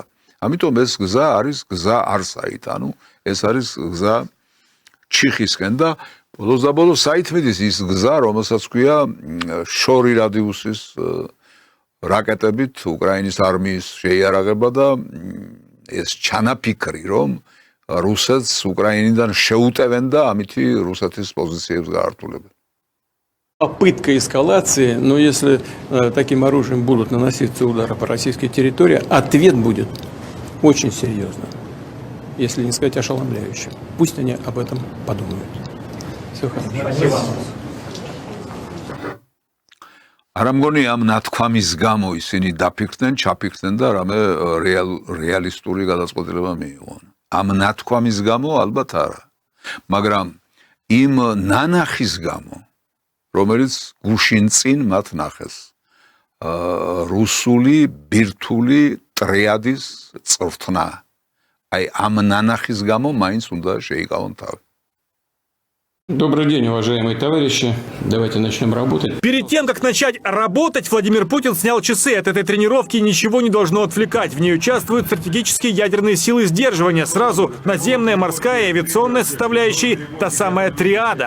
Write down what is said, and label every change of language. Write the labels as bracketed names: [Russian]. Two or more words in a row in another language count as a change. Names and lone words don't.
[Georgian] ამიტომ ეს გზა არის გზა არსაით, ანუ ეს არის გზა ჩიხისკენ და ბოლოს და ბოლოს საით მიდის ის გზა, რომელსაც ქვია შორი რადიუსის რაკეტებით უკრაინის არმიის შეიარაღება და ეს ჩანაფიქრი, რომ რუსეთს უკრაინიდან შეუტევენ და ამითი რუსეთის პოზიციებს გაართულებენ. [Russian] Попытка эскалации, но если таким оружием будут наноситься удары по российской территории, ответ будет очень серьезным, если не сказать ошеломляющим. Пусть они об этом подумают. Все хорошо. [Georgian] არ ამგონი ამ ნათქვამის გამო ისინი დაფიქრდნენ, ჩაფიქრდნენ და რამე რეალისტური გადაწყვეტილება მიიღონ. ამ ნათქვამის გამო ალბათ არა. მაგრამ იმ ნანახის გამო, რომელიც გუშინ წინ მათ ნახეს. რუსული ბირთვული ტრიადის წვრთნა. აი ამ ნანახის გამო მაინც უნდა შეიკავონ თავი. [Russian] Добрый день, уважаемые товарищи. Давайте начнем работать. Перед тем, как начать работать, Владимир Путин снял часы. От этой тренировки ничего не должно отвлекать. В ней участвуют стратегические ядерные силы сдерживания. Сразу наземная, морская и авиационная составляющие, та самая триада.